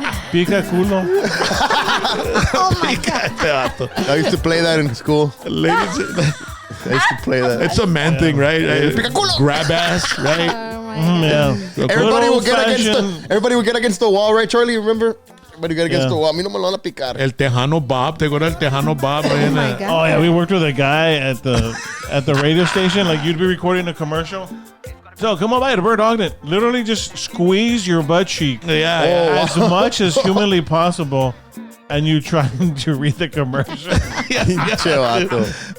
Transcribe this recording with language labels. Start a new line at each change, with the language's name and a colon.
Spanish: Pica culo.
English: Oh my God. I used to play that in school. Ladies, I used to play that. it's a man thing, right? Grab ass, right? Oh my God. Yeah. Everybody Good would get against old-fashioned- everybody would get against the wall, right, Charlie? Remember? Everybody get against Yeah. the wall.
Spanish: A mí no me lo van a picar. El Tejano Bob, ¿te acuerdas del Tejano Bob?
English: Oh my God. Oh yeah, we worked with a guy at the radio station. Like you'd be recording a commercial. So come on by to Bird Ogden. Literally just squeeze your butt cheek Yeah, as much as humanly possible, and you trying to read the commercial.
Spanish: Che vato.